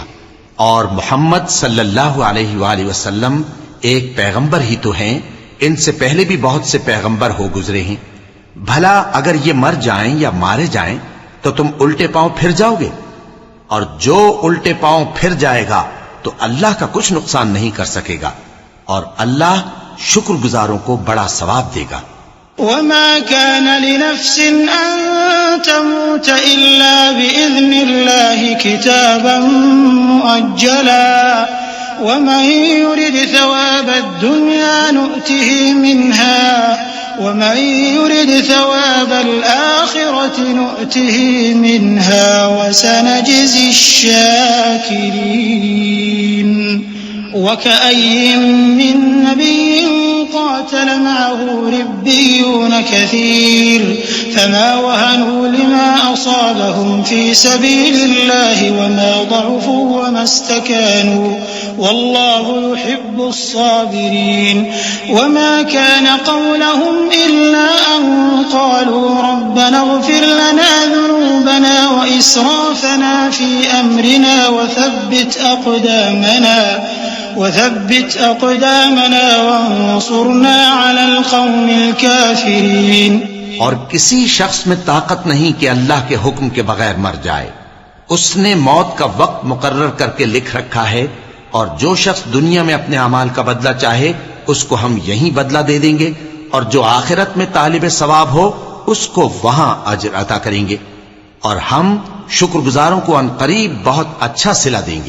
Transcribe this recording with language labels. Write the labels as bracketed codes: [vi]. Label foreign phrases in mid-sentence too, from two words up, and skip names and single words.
[ur] اور محمد [ar] صلى الله عليه وسلم [ur] ایک پیغمبر ہی تو ہیں، ان سے پہلے بھی بہت سے پیغمبر ہو گزرے ہیں. بھلا اگر یہ مر جائیں یا مارے جائیں تو تم الٹے پاؤں پھر جاؤگے? اور جو الٹے پاؤں پھر جائیگا تو اللہ کا کچھ نقصان نہیں کر سکیگا، اور اللہ شکرگزاروں کو بڑا ثواب دیگا. [ar] وما كان لنفس أن تموت إلا بإذن الله كتابا مؤجلا ومن يرد ثواب الدنيا نؤته منها ومن يرد ثواب الآخرة نؤته منها وسنجزي الشاكرين. وكأين من نبي قاتل معه ربيون كثير فما وهنوا لما أصابهم في سبيل الله وما ضعफू وما استكانوا والله يحب الصابرين. وما كان قولهم إلا أن قالوا ربنا اغفر لنا ذنوبنا و إسرافنا في أمرنا وثبت أقدامنا وانصرنا على القوم الكافرين। [ur] اور کسی شخص میں طاقت نہیں کہ اللہ کے حکم کے بغیر مر جائے. اس نے موت کا وقت مقرر کرکے لکھ رکھا ہے، اور جو شخص دنیا میں اپنے اعمال کا بدلہ چاہے اس کو ہم یہیں بدلہ دے دیں گے، اور جو آخرت میں طالب ثواب ہو اس کو وہاں اجر عطا کریں گے، اور ہم شکرگزاروں کو عنقریب بہت اچھا صلہ دیں گے.